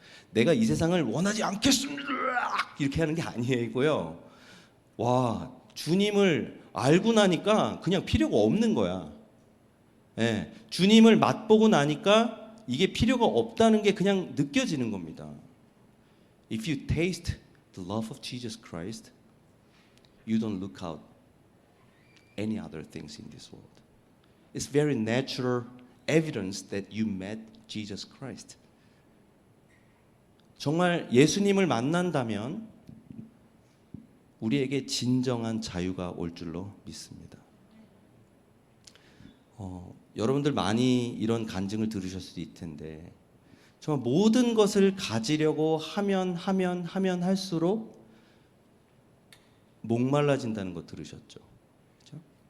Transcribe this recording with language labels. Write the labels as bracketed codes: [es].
[ko] 내가 이 세상을 원하지 않겠습니다 이렇게 하는 게 아니고요. 와, 주님을 알고 나니까 그냥 필요가 없는 거야. 예, 주님을 맛보고 나니까 이게 필요가 없다는 게 그냥 느껴지는 겁니다. [en] If you taste the love of Jesus Christ, you don't look out any other things in this world. It's very natural evidence that you met Jesus Christ. [ko] 정말 예수님을 만난다면 우리에게 진정한 자유가 올 줄로 믿습니다. 여러분들 많이 이런 간증을 들으셨을 수도 있을 텐데 정말 모든 것을 가지려고 하면 할수록 목말라진다는 거 들으셨죠? 그렇죠?